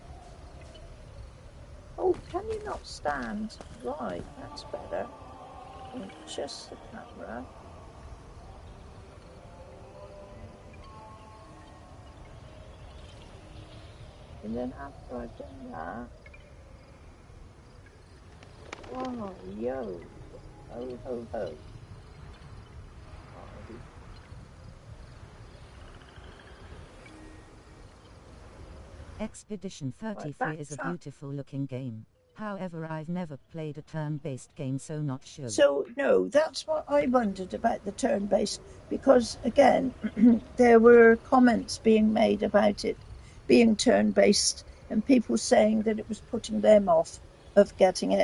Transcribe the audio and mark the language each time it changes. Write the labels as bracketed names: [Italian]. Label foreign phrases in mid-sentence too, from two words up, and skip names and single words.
[English] Oh, can you not stand? Right, that's better. Adjust the camera. And then after I've done that, oh, yo, ho, ho, ho. Expedition 33 is a beautiful looking game. However, I've never played a turn-based game, so not sure. So, no, that's what I wondered about the turn-based, because, again, there were comments being made about it being turn-based and people saying that it was putting them off of getting it.